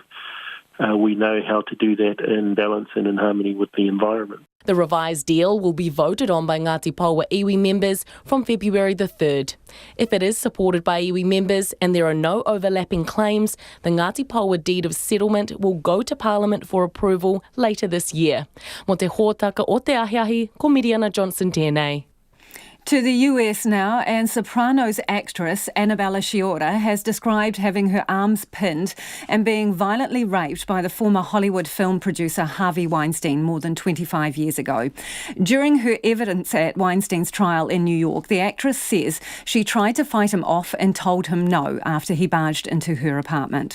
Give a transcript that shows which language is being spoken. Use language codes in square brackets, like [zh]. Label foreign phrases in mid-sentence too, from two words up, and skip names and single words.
[en] We know how to do that in balance and in harmony with the environment. The revised deal will be voted on by Ngāti Paoa iwi members from February the 3rd. If it is supported by iwi members and there are no overlapping claims, the Ngāti Paoa deed of settlement will go to Parliament for approval later this year. [mi] Mo te hōtaka o te ahiahi, ko Miriana Johnson tēnei. [en] To the US now, and Sopranos actress Annabella Sciorra has described having her arms pinned and being violently raped by the former Hollywood film producer Harvey Weinstein more than 25 years ago. During her evidence at Weinstein's trial in New York, the actress says she tried to fight him off and told him no after he barged into her apartment.